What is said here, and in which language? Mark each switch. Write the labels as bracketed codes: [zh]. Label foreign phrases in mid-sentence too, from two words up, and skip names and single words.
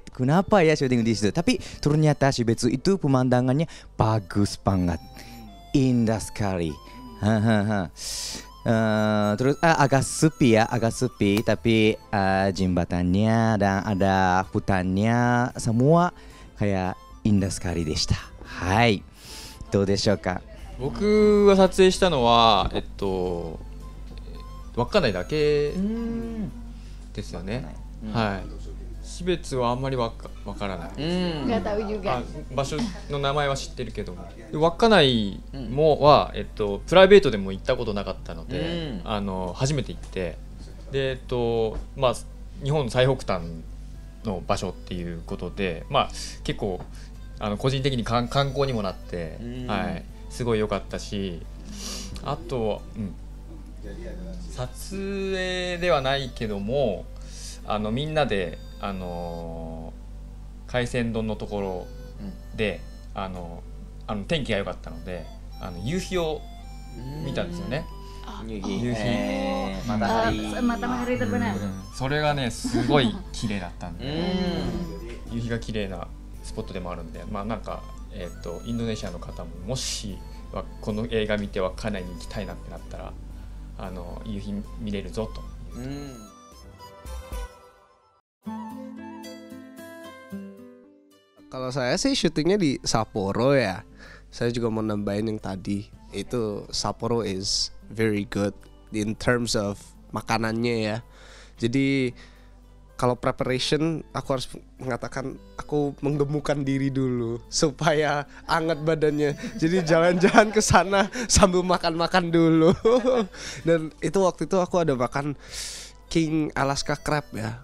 [id] Kenapa ya syuting di situ? Tapi ternyata Shibetsu itu pemandangannya bagus banget. Indah sekali. Terus agak sepi ya, agak sepi tapi jembatannya dan ada hutannya semua kayak indah sekali [ja] でした. Hai. どうでしょうか。僕が撮影したのは稚内だけですよね。はい。標別はあんまりわからない。 [id] Nggak tahu juga. [ja] 場所の名前は知ってるけども、稚内もはプライベートでも行ったことなかったので、初めて行って、でまあ日本最北端の場所っていうことで、まあ結構個人的に観光にもなって、はい、すごい良かったし、あとは、撮影ではないけどもみんなで海鮮丼のところで、天気が良かったので夕日を見たんですよね。夕日、 [id] matahari terbenam. [ja] それがねすごい綺麗だったんで、夕日が綺麗なスポットでもあるんで、まあなんかインドネシアの方ももしこの映画見て稚内に行きたいなってなったら夕日見れるぞと。 [id] Kalau saya sih syutingnya di Sapporo ya. Saya juga mau nambahin yang tadi. Itu Sapporo [en] is very good in terms of [id] makanannya ya. Jadi kalau preparation aku harus mengatakan aku menggemukkan diri dulu supaya anget badannya. Jadi jalan-jalan ke sana sambil makan-makan dulu. Dan itu waktu itu aku ada makan King Alaska Crab ya.